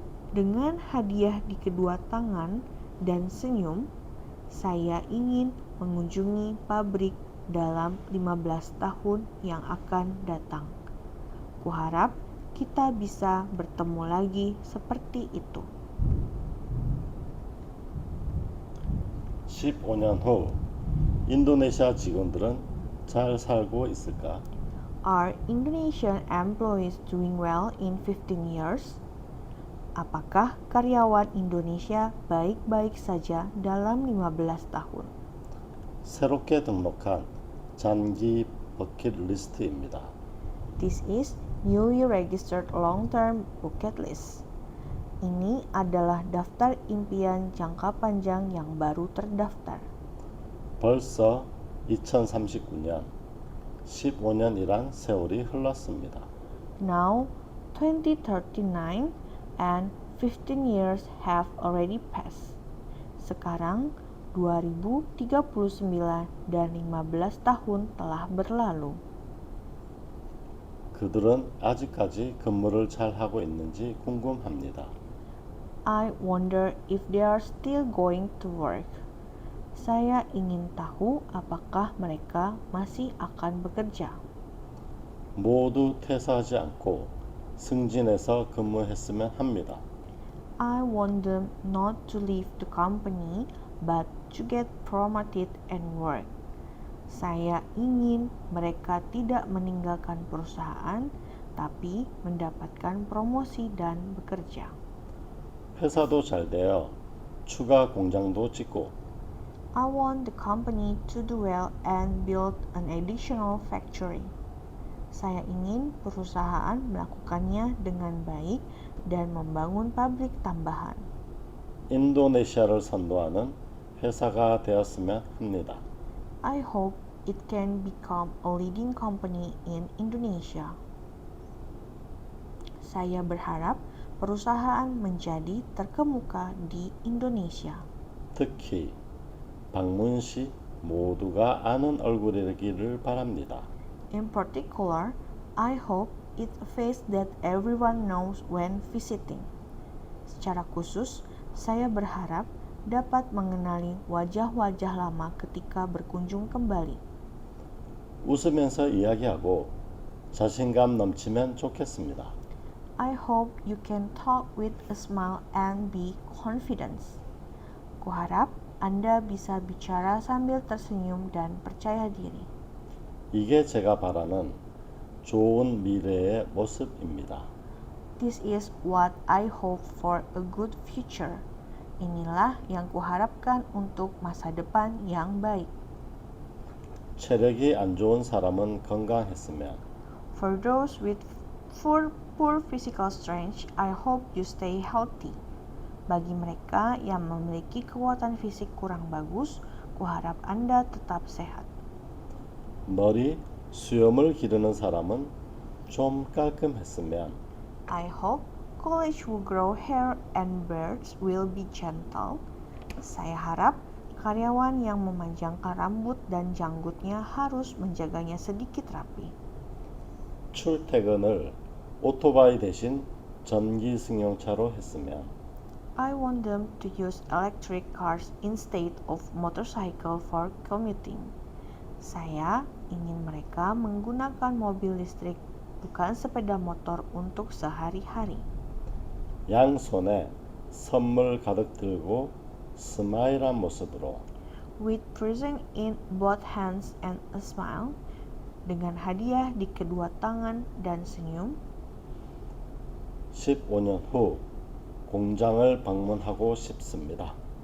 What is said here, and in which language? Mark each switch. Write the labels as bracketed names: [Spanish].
[Indonesian] Dengan hadiah di kedua tangan dan senyum, saya ingin mengunjungi pabrik dalam 15 tahun yang akan datang. Kuharap kita bisa bertemu lagi seperti itu. [Korean] 15년 후 인도네시아 직원들은 잘 살고 있을까? [English] Are Indonesian employees doing well in 15 years? [Indonesian] Apakah karyawan Indonesia baik-baik saja dalam 15 tahun? [Korean] 새롭게 등록한 장기 버킷리스트입니다. [English] This is newly registered long-term bucket list. [Indonesian] Ini adalah daftar impian jangka panjang yang baru terdaftar. [Korean] 벌써 2039년 15년이란 세월이 흘렀습니다. [English] Now, 2039 and 15 years have already passed. [Indonesian] Sekarang, 2039 dan 15 tahun telah berlalu. [Korean] 그들은 아직까지 근무를 잘 하고 있는지 궁금합니다. [English] I wonder if they are still going to work. [Indonesian] Saya ingin tahu apakah mereka masih akan bekerja. [Korean] 모두 퇴사하지 않고 승진해서 근무했으면 합니다. [English] I want them not to leave the company, but to get promoted and work. [Indonesian] Saya ingin mereka tidak meninggalkan perusahaan, tapi mendapatkan promosi dan bekerja. [Korean] 회사도 잘 되어 추가 공장도 짓고 [English] I want the company to do well and build an additional factory. [Indonesian] Saya ingin perusahaan melakukannya dengan baik dan membangun pabrik tambahan. [Korean] 인도네시아를 선도하는 회사가 되었으면 합니다. [English] I hope it can become a leading company in Indonesia. [Indonesian] Saya berharap perusahaan menjadi terkemuka di Indonesia. [Korean] 특히 방문 시 모두가 아는 얼굴이기를 바랍니다. [English] In particular, I hope it's a face that everyone knows when visiting. [Indonesian] Secara khusus, saya berharap dapat mengenali wajah-wajah lama ketika berkunjung kembali. [Korean] 웃으면서 이야기하고 자신감 넘치면 좋겠습니다. [English] I hope you can talk with a smile and be confident. [Indonesian] Kuharap Anda bisa bicara sambil tersenyum dan percaya diri. [Korean] 이게 제가 바라는 좋은 미래의 모습입니다. [English] This is what I hope for a good future. [Indonesian] Inilah yang kuharapkan untuk masa depan yang baik. [Korean] 체력이 안 좋은 사람은 건강했으면 [English] For those with poor physical strength, I hope you stay healthy. [Indonesian] Bagi mereka yang memiliki kekuatan fisik kurang bagus, kuharap Anda tetap sehat. [Korean] 머리, 수염을 기르는 사람은 좀 깔끔했으면 [English] I hope college who grow hair and beards will be gentle. [Indonesian] Saya harap karyawan yang memanjangkan rambut dan janggutnya harus menjaganya sedikit rapi. [Korean] 출퇴근을 오토바이 대신 전기 승용차로 했으면 [English] I want them to use electric cars instead of motorcycle for commuting. [Indonesian] Saya ingin mereka menggunakan mobil listrik, bukan sepeda motor untuk sehari-hari. [Korean] 양손에 선물 가득 들고 스마일한 모습으로 [English] With present in both hands and a smile, [Indonesian] dengan hadiah di kedua tangan dan senyum, [Korean] 15년 후 공장을 방문하고 싶습니다.